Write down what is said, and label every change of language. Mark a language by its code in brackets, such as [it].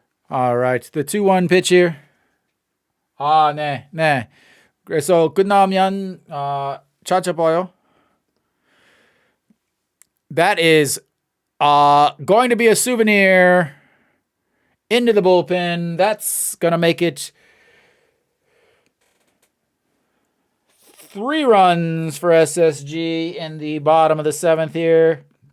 [en] All right, the 2-1 pitch here. [ko] 네. 그래서 끝나면 찾아봐요. [en] That is going to be a souvenir into the bullpen. That's going to make it 3 runs for SSG in the bottom of the 7th here.